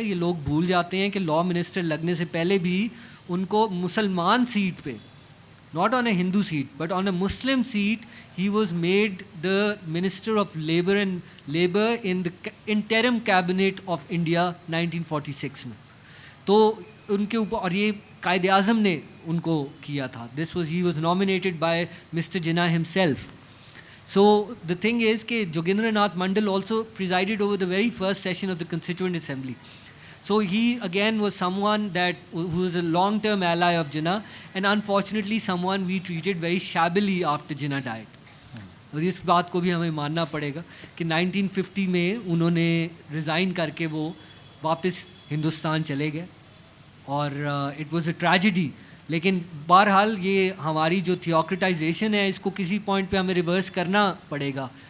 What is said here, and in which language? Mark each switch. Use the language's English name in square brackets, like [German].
[Urdu] یہ لوگ بھول جاتے ہیں کہ لاء منسٹر لگنے سے پہلے بھی ان کو مسلمان سیٹ پہ, [English] not on a Hindu seat but on a Muslim seat, he was made the Minister of Labour in the interim cabinet of India 1946 میں. [Urdu] تو ان کے اوپر, اور یہ قائد اعظم نے ان کو کیا تھا. [English] he was nominated by Mr. Jinnah himself. So the thing is کہ Jogendra Nath Mandal also presided over the very first session of the Constituent Assembly. So he again was someone who was a long-term ally of Jinnah, and unfortunately someone we treated very shabbily after Jinnah died. [Urdu] اور اس بات کو بھی ہمیں ماننا پڑے گا کہ 1950 میں انہوں نے ریزائن کر کے وہ واپس ہندوستان چلے گئے, اور [English] It was a tragedy. [Urdu] لیکن بہرحال یہ ہماری جو تھیوکریٹائزیشن ہے اس کو کسی پوائنٹ پہ ہمیں ریورس کرنا پڑے گا.